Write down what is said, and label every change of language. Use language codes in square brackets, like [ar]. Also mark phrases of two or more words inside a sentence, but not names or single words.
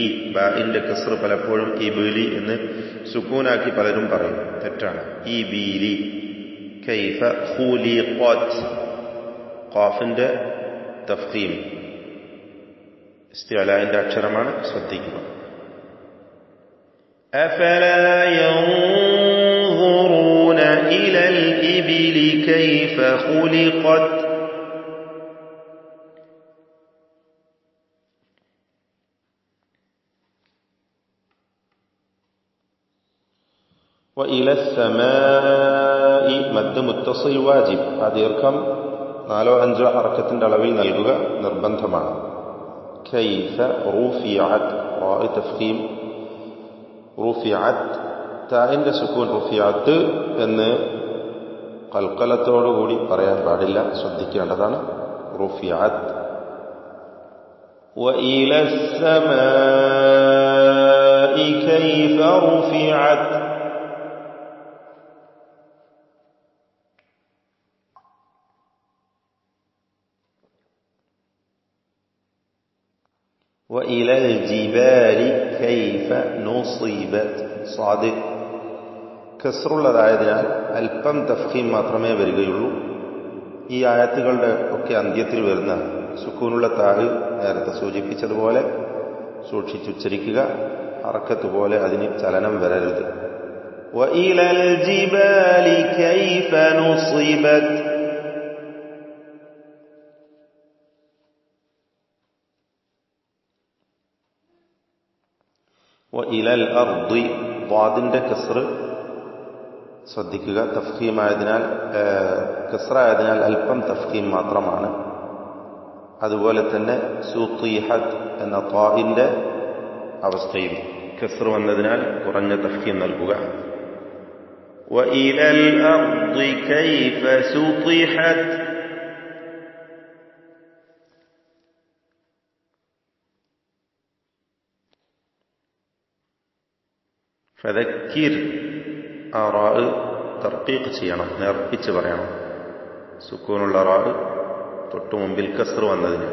[ml] ബാഇന്റെ കസ്ർ പലപ്പോഴും ഇബീലി എന്ന് സുക്കൂനാക്കി പലരും പറയും, തെറ്റാണ്. [ar] إبلي. كيف خلقت. [ml] ഖാഫിന്റെ തഫ്ഖീം ഇസ്തിഅലാന്റെ അക്ഷരമാണ്, ശ്രദ്ധിക്കുക. [ar] أفلا ينظرون إلى الإبل كيف خلقت وإلى السماء مد متصل واജിബ്. [ml] ആ ദീർഘം 4-5 ഹർക്കത്തിന്റെ അളവിൽ നൽകുക നിർബന്ധമാണ്. [ar] كيف رفعت راء تفخيم رفعت [ml] താഇന്റെ സുക്കൂൻ رفعت എന്ന് ഖൽഖലത്തോടുകൂടി പറയാൻ പാടില്ല, ശ്രദ്ധിക്കേണ്ടതാണ്. [ar] رفعت وإلى السماء كيف رفعت وإلى الجبال كيف نصبت صاد [ml] കസ്റുള്ളതായതിനാൽ അല്പം തഫ്ഖീം മാത്രമേ വരികയുള്ളൂ. ഈ ആയത്തുകളുടെ ഒക്കെ അന്ത്യത്തിൽ വരുന്ന സുക്കൂനുള്ള താഴ് നേരത്തെ സൂചിപ്പിച്ചതുപോലെ സൂക്ഷിച്ചുച്ചരിക്കുക. ഹർക്കത്ത് പോലെ അതിന് ചലനം വരരുത്. [ar] وإلى الجبال كيف نصبت وإلى الأرض ضادന്റെ [ml] കസ്ർ ശ്രദ്ധിക്കുക. തഫ്ഖീമായതിനാൽ കസ്റായതിനാൽ അല്പം തഫ്ഖീം മാത്രമാണ്. അതുപോലെ തന്നെ സുത്തീഹത്ത് എന്ന ത്വാഇന്റെ അവസ്ഥയിൽ കസ്ർ വന്നതിനാൽ കുറഞ്ഞ തഫ്ഖീം നൽകുക. [ar] وإلى الأرض كيف سطحت [ml] ഫദക്കിർ ആ റാ തർക്കീഖ് ചെയ്യണം, നേർപ്പിച്ച് പറയണം. സുക്കൂനുള്ള റാ തൊട്ടു മുമ്പിൽ കസ്ർ വന്നതിന്.